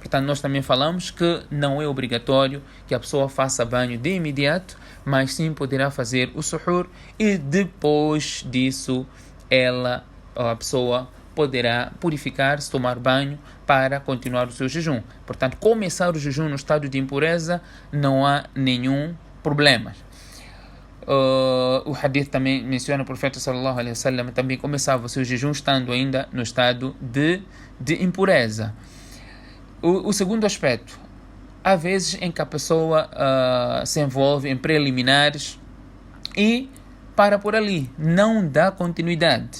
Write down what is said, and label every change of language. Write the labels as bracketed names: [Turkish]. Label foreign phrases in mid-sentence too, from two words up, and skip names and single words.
[Portuguese] Portanto, nós também falamos que não é obrigatório que a pessoa faça banho de imediato, mas sim poderá fazer o suhur e depois disso a pessoa poderá purificar-se, tomar banho para continuar o seu jejum. Portanto, começar o jejum no estado de impureza não há nenhum problema. O hadith também menciona o profeta [Arabic] صلى الله عليه وسلم [Portuguese] também começava o seu jejum estando ainda no estado de impureza. O segundo aspecto, há vezes em que a pessoa se envolve em preliminares e para por ali, não dá continuidade.